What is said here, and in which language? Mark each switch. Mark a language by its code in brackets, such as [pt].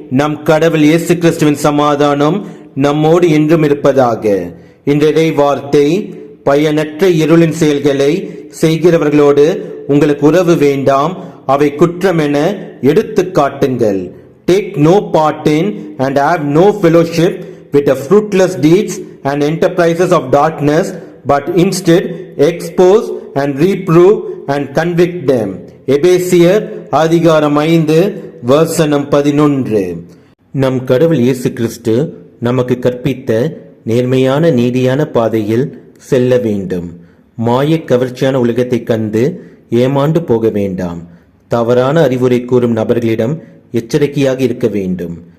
[ta] நம் கடவுள் இயேசு கிறிஸ்துவின் சமாதானம் நம்மோடு என்றும் இருப்பதாக. இன்றைய வார்த்தை, பயனற்ற இருளின் செயல்களை செய்கிறவர்களோடு உங்களுக்கு உறவு வேண்டாம், அவை குற்றம் என எடுத்து காட்டுங்கள். [en] Take no part in and have no fellowship with the fruitless deeds and enterprises of darkness, but instead expose and reprove and convict them. [ta] எபேசியர் அதிகாரம் 5 வசனம் 11. நம் கடவுள் இயேசு கிறிஸ்து நமக்கு கற்பித்த நேர்மையான நீதியான பாதையில் செல்ல வேண்டும். மாய கவர்ச்சியான உலகத்தை கண்டு ஏமாண்டு போக வேண்டாம். தவறான அறிவுரை கூறும் நபர்களிடம் எச்சரிக்கையாக இருக்க வேண்டும்.